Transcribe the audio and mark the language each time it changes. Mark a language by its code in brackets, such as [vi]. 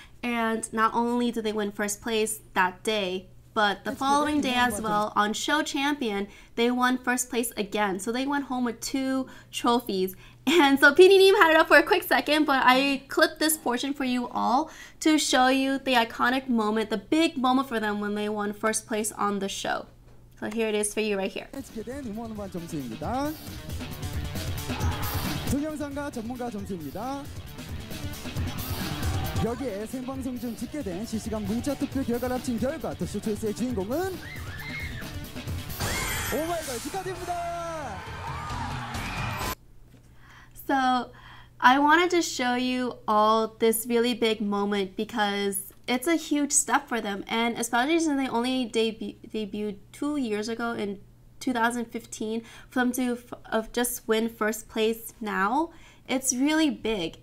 [en] And not only did they win first place that day, but the following day as well, on Show Champion, they won first place again. So they went home with 2 trophies. And so PD님 had it up for a quick second, but I clipped this portion for you all to show you the iconic moment, the big moment for them when they won first place on the show. So here it is for you right here. [ko] 집계된 응원반 점수입니다. 동영상과 전문가 점수입니다. 여기에 생방송 중 집계된 실시간 문자 투표 결과를 합친 결과 더쇼 초이스의 주인공은 오마이걸 축하드립니다. [en] So I wanted to show you all this really big moment because it's a huge step for them, and especially since they only debuted 2 years ago in 2015, for them to just win first place now, it's really big.